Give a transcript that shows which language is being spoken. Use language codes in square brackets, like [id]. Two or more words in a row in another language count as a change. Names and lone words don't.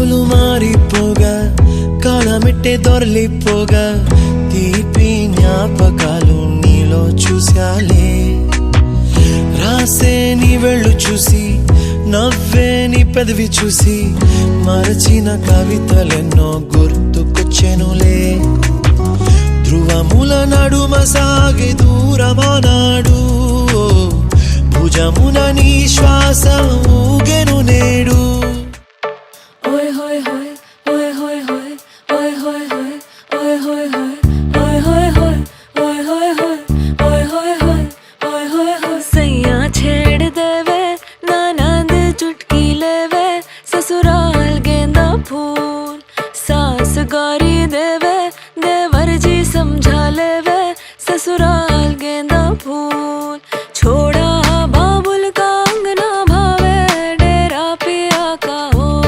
[te] మారిపోగా కాలమిట్టే దొరలిపోగా తీపి జ్ఞాపకాలు నీలో చూశాలే రాసే నీ వెళ్ళు చూసి నవ్వే నీ పెదవి చూసి మరచిన కవితలెన్నో గుర్తుకొచ్చెనులే ధ్రువముల నడుమ సాగి దూరమానాడు భుజమున నీ శ్వాస ఊగెను నేడు Oi hoi hoi, oi hoi hoi, oi hoi hoi, oi hoi hoi, oi hoi hoi, oi hoi hoi, oi hoi hoi, oi hoi hoi. [hi] सैया छेड़ देवे ननद चुटकी लेवे ससुराल गेंदा फूल सास गारी देवे देवर जी समझा लेवे ससुराल गेंदा फूल छोड़ा बाबुल का अंगना भावे डेरा पिया का हो